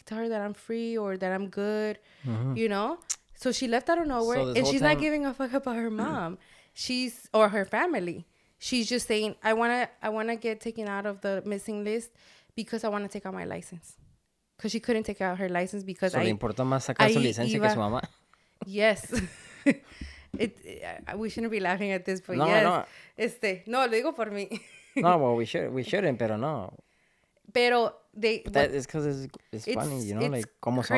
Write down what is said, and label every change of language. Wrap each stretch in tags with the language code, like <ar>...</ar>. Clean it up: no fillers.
<en>Tell her that I'm free or that I'm good, you know? So she left out of nowhere, and she's not giving a fuck about her mom. Or her family. She's just saying, I wanna get taken out of the missing list because I want to take out my license. Because she couldn't take out her license because</en> <es>le importó más sacar su licencia que su mamá.</es> <en>Yes. We shouldn't be laughing at this, but</en> <es>no,</es> <en>yes.</en> <es>No. No, lo digo por mí.</es> <en>No, well, we shouldn't,</en> <es>pero no. Pero</es> <en>that is because it's funny, you know, like,</en> <es>¿cómo son?</es>